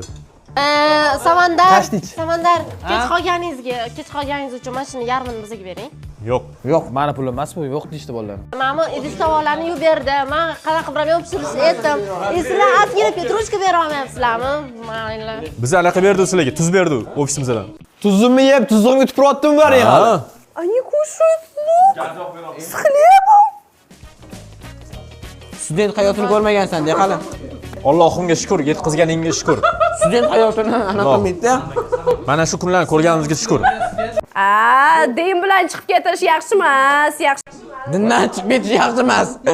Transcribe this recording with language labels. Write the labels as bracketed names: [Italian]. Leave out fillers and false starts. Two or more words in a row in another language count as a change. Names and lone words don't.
[Uzbek] Samandar, kech qolganingiz uchun mana shuni yarmini bizga bering. Yo'q, meni pulim emas bu, yo'q deydi bolalar. Mana idish tovoqlarni yuvib berdi. Men qanaqa qilib ham pishirishni aytdim. Sizlar ozgina petrushka bera olmayapsizlarmi? Mayli. Biz anaqa berdi sizlarga, tuz berdi ofisimizdan. Tuzimni yeb, tuzimni yutib turyaptim bari hali. [Russian] Они кушают лук с хлебом. [Uzbek] Student hayotini ko'rmagansan-da, hali. Allohimga shukr, yetkazganingga shukr. Student hayotini anaqa qilmaydi. Mana shu kunlarni ko'rganimizga shukr. Din bilan chiqib ketish yaxshi emas, yaxshi. Dindan chiqib ketish yaxshi emas.